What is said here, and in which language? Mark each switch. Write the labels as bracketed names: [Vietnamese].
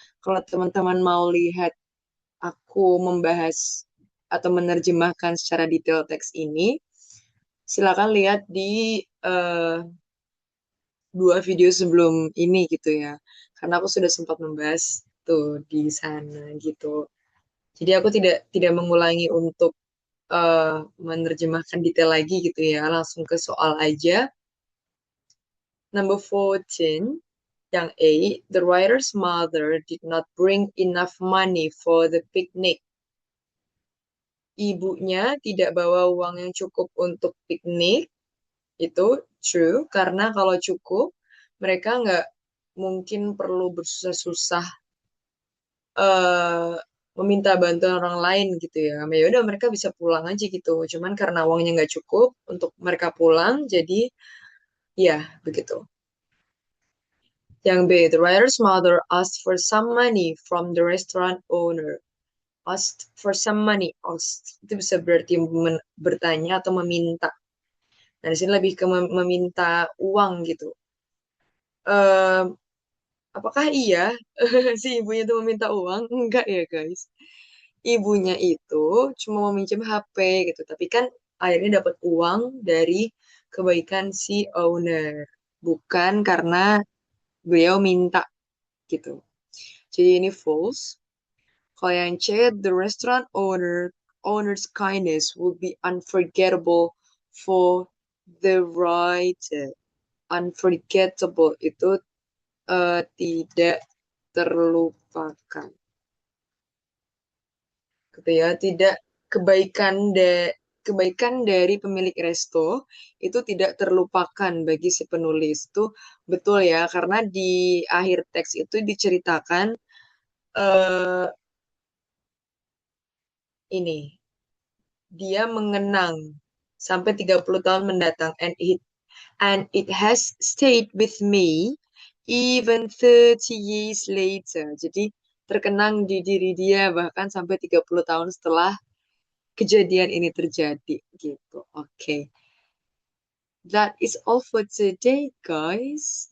[Indonesian] Kalau teman-teman mau lihat aku membahas atau menerjemahkan secara detail teks ini, silakan lihat di dua video sebelum ini gitu ya. Karena aku sudah sempat membahas tuh di sana gitu. Jadi aku tidak mengulangi untuk menerjemahkan detail lagi gitu ya. Langsung ke soal aja. [English] Number 14, [Indonesian] yang A, [English] the writer's mother did not bring enough money for the picnic. [Indonesian] Ibunya tidak bawa uang yang cukup untuk piknik. Itu true, karena kalau cukup, mereka nggak mungkin perlu bersusah-susah eh meminta bantuan orang lain gitu ya. Ya udah mereka bisa pulang aja gitu. Cuman karena uangnya nggak cukup untuk mereka pulang, jadi ya begitu. Yang B, [English] the writer's mother asked for some money from the restaurant owner. Asked for some money. [Indonesian] Asked itu bisa berarti bertanya atau meminta. Nah, di sini lebih ke meminta uang gitu. Ehm, apakah iya si ibunya itu meminta uang? Enggak ya, guys. Ibunya itu cuma meminjam HP gitu, tapi kan akhirnya dapat uang dari kebaikan si owner, bukan karena beliau minta gitu. Jadi ini false. Kalau yang C, [English] the restaurant owner's kindness would be unforgettable for the writer. [Indonesian] Unforgettable itu tidak terlupakan. Gitu ya, tidak kebaikan kebaikan dari pemilik resto itu tidak terlupakan bagi si penulis. Itu betul ya, karena di akhir teks itu diceritakan eh ini dia mengenang sampai 30 tahun mendatang [English] and it has stayed with me even 30 years later. [Indonesian] Jadi terkenang di diri dia bahkan sampai 30 tahun setelah kejadian ini terjadi gitu. Oke. [English] That is all for today, guys.